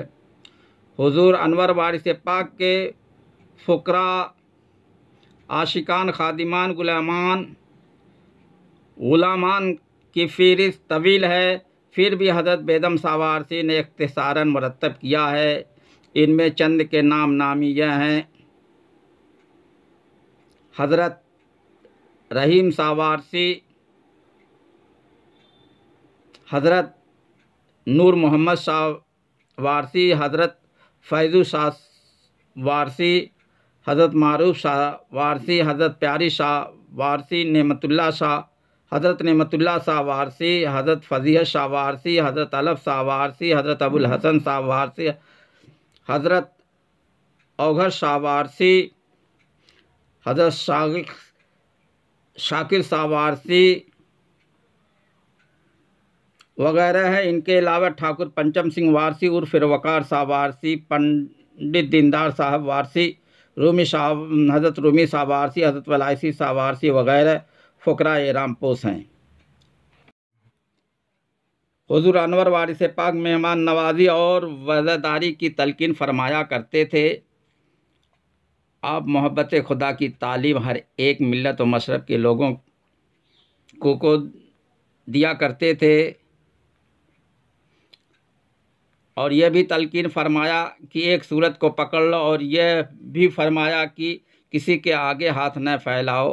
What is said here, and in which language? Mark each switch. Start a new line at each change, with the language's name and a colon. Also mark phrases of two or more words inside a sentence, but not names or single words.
Urdu: حضور انور وارث پاک کے فقرا، عاشقان، خادمان، غلامان کی فہرست طویل ہے، پھر بھی حضرت بیدم شاہ وارثی نے اختصاراً مرتب کیا ہے. ان میں چند کے نام نامی یہ ہیں, हज़रत रहीम शाह वारसी, हज़रत नूर मोहम्मद شاہ وارثی، حضرت فیضو شاہ وارثی، حضرت معروف شاہ وارثی، حضرت پیاری شاہ وارثی، نعمت اللہ شاہ، حضرت نعمت اللہ شاہ وارثی، حضرت فضیحت شاہ وارثی، حضرت الف شاہ وارثی، حضرت ابوالحسن شاہ وارثی، حضرت اوگھر شاہ وارثی، حضرت شاکر شاہ وارثی وغیرہ ہے. ان کے علاوہ ٹھاکر پنچم سنگھ وارثی عرف وقار شاہ وارثی، پنڈت دیندار صاحب وارثی، رومی شاہ، حضرت رومی شاہ وارثی، حضرت ولایسی شاہ وارثی وغیرہ فقرا رامپوس ہیں. حضور انور وارث پاک مہمان نوازی اور وضعداری کی تلقین فرمایا کرتے تھے. آپ محبت خدا کی تعلیم ہر ایک ملت و مشرب کے لوگوں کو دیا کرتے تھے، اور یہ بھی تلقین فرمایا کہ ایک صورت کو پکڑ لو، اور یہ بھی فرمایا کہ کسی کے آگے ہاتھ نہ پھیلاؤ.